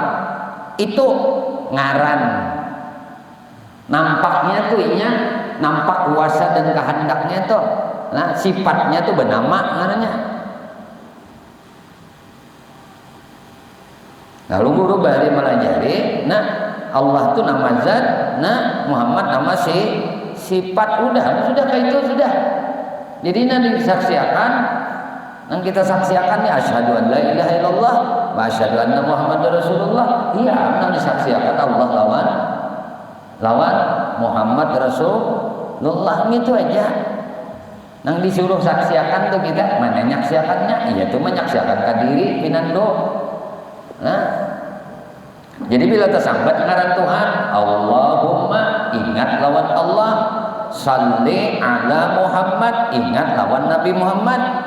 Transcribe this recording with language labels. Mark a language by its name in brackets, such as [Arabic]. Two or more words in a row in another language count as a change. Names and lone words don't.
[Banjar] Itu ngaran. Nampaknya tuh nampak kuasa dan kehendaknya tuh. Nah, sifatnya tuh bernama ngarannya. Lalu guru bari melajari, nah Allah tuh nama zat, nah Muhammad nama sifat. Sudah kayak itu sudah. Jadi nanti disaksikan, yang kita saksikan ya [Arabic] أشهد أن لا إله إلا الله وأشهد أن محمدا رسول الله. [Banjar] Iya, nanti disaksikan Allah lawan Muhammad Rasulullah, itu aja. Nang disuruh saksikan tuh kita mana nyaksiakannya? Iya tuh menyaksikan ke diri pinando. Nah, jadi bila tersambat ngaran Tuhan, Allahumma ingat lawan Allah, [Arabic] صل على محمد [Banjar] ingat lawan Nabi Muhammad.